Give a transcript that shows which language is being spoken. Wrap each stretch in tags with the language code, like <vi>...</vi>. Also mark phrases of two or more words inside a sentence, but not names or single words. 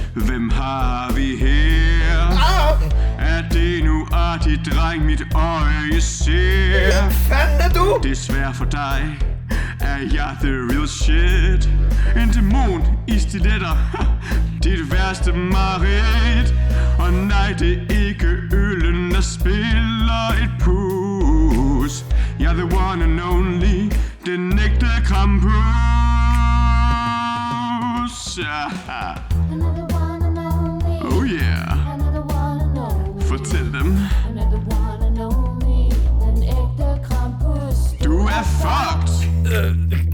<da>Hvem har vi her? Er det nu artig dreng, mit øje ser? Hvem fanden er du? Desværre for dig er jeg</da> <en>the real shit.</en> <da>En dæmon i stiletter, dit værste mareridt. Og nej, det er ikke øllen, der spiller et pus. Jeg er</da> <en>the one and only,</en> <da>den ægte Krampus.</da> <en>Oh yeah.</en> <da>Fortæl dem. Du er fucked.</da>